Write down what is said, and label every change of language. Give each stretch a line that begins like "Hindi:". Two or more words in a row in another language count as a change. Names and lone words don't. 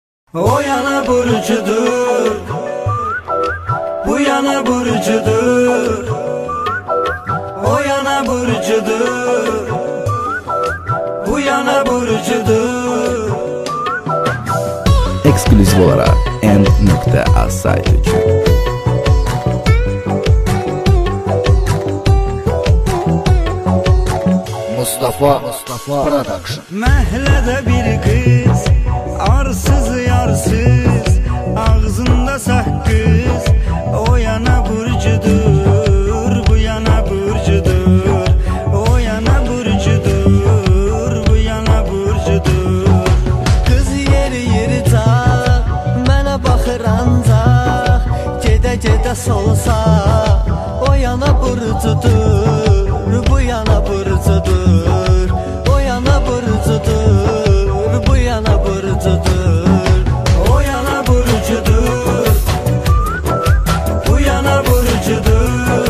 Azerbaijani: O yana burcudur, bu yana burcudur. O yana burcudur, bu yana burcudur.
Turkish: Ekskluzif olarak End.az saytı için.
Azerbaijani: Mustafa Production. Məhlədə bir qız, arsız yarsız, ağzında saqqız. O yana burcudur, bu yana burcudur. O yana burcudur, bu yana burcudur. Qız yeri tak, mənə baxır ancaq, gedə solsa. O yana burcudur, bu yana burcudur. O yana burcudur, bu yana burcudur. O yana burcudur, bu yana burcudur.